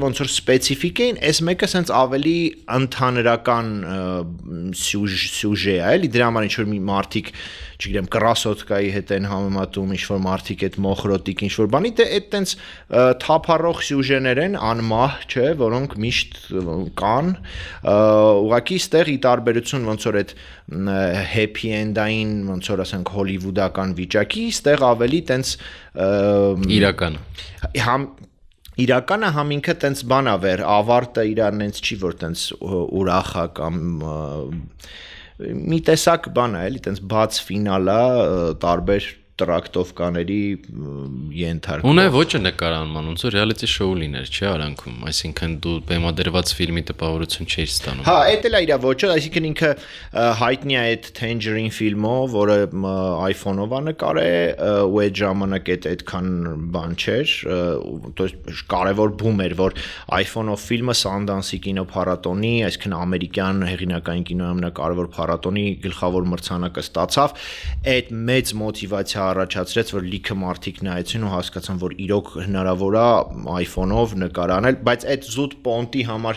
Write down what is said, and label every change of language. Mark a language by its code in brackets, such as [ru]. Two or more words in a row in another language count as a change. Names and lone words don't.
[hy] ոնց որ սպეციფიկ էին, այս մեկը սենց ավելի ընդհանրական սյուժե է, էլի դրա համար ինչ-որ մի մարդիկ, չգիտեմ, կրասոտկայի հետ են համեմատում, ինչ-որ մարդիկ այդ մոխրոտիկ ինչ-որ բանի, դե այդ տենց թափառող սյուժեներ են, անմահ, չէ, որոնք միշտ կան, ուղղակի ստեղ ի տարբերություն ոնց որ այդ [en] happy end- [hy] ային, ոնց որ ասենք հոլիվուդական վիճակի, ստեղ ավելի տենց իրական իրականը համ ինքը տենց բան ա վեր, ավարտը իրան նենց չի, որ տենց ուրախ է կամ մի տեսակ բան է, էլի տենց բաց ֆինալ է, տարբեր տրակտովկաների ենթարկող։ Ունե ոճը նկարանման, ոնց որ [en] reality show [hy] լիներ, չէ, արանքում, այսինքն դու բեմադրված ֆիլմի տպավորություն չէիր ստանում։ Հա, էդ էլ է իր ոճը, այսինքն ինքը հայտնի է այդ Tangerine ֆիլմով, որը iPhone-ով է նկարել, ու այդ ժամանակ այդքան բան չէր, կարևոր բում էր, որ iPhone-ով ֆիլմը Sundance-ի կինոփառատոնի, այսինքն ամերիկյան հեղինակային կինոյի ամենակարևոր փառատոնի գլխավոր մրցանակը ստացավ, այդ մեծ մոտիվացիա առաջացրեց, որ լիքը մարդիկ նայեցին ու հասկացան, որ իրոք հնարավոր է iPhone-ով նկարանել, բայց այդ զուտ պոնտի համար